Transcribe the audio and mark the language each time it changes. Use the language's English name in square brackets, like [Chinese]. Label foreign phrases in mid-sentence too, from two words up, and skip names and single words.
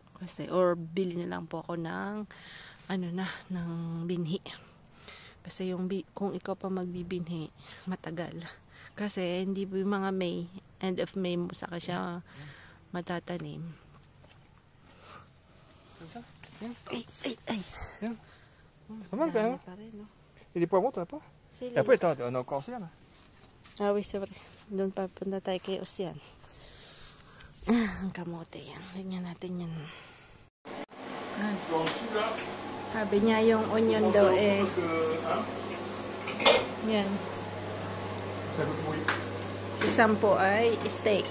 [Filipino] Kasi, or bili na lang po ako ng, ng binhi. Kasi kung ikaw pa magbibinhi, matagal. Kasi hindi po yung mga May, [English] end of May [Filipino] mo saka siya matatanim. Ay. [French] Bien. C'est pas mal quand même. [Filipino] Pa rin, no? [French] Et des poivrons, t'en as pas? [Filipino] Sili. [French] Et après, on a encore ça là. Oui, c'est vrai. [Filipino] Doon pa punta tayo kay Ocean. Ang kamote yan. Tingnan natin yan. Sabi niya yung onion daw yan. Si Sampo ay steak.